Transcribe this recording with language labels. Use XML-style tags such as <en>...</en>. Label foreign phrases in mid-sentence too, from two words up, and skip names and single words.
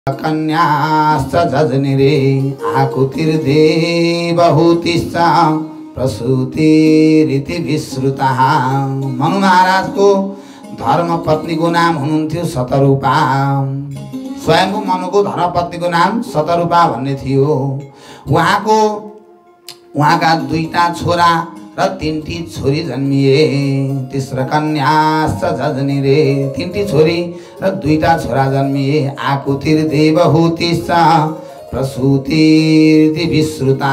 <sa>कन्याश्च जजनिरे आकुतिर्देवहूतिश्च प्रसूतिरिति विश्रुतः।</sa> <ne>मनु महाराजको धर्मपत्नीको नाम हुनुहुन्थ्यो शतरूपा। स्वयंभू मनुको धर्मपत्नीको नाम शतरूपा भन्ने थियो। उहाँका दुईटा छोरा र तीनटी छोरी जन्मिए। तेस्रो</ne> <sa>कन्याश्च जजनिरे,</sa> <ne>तीनटी छोरी र दुईटा छोरा जन्मिए।</ne> <sa>आकुतिर्देवहूतिश्च प्रसूतिरिति विश्रुता।</sa>